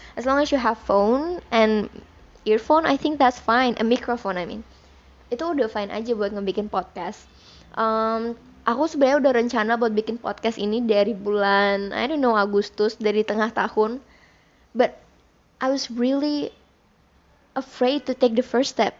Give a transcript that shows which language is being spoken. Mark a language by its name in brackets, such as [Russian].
[English] As long as you have phone and earphone, I think that's fine. A microphone, I mean. [Indonesian] Itu udah fine aja buat ngebikin podcast. Aku sebenarnya udah rencana buat bikin podcast ini dari bulan, [English] I don't know, [Indonesian] Agustus, dari tengah tahun. [English] But I was really afraid to take the first step.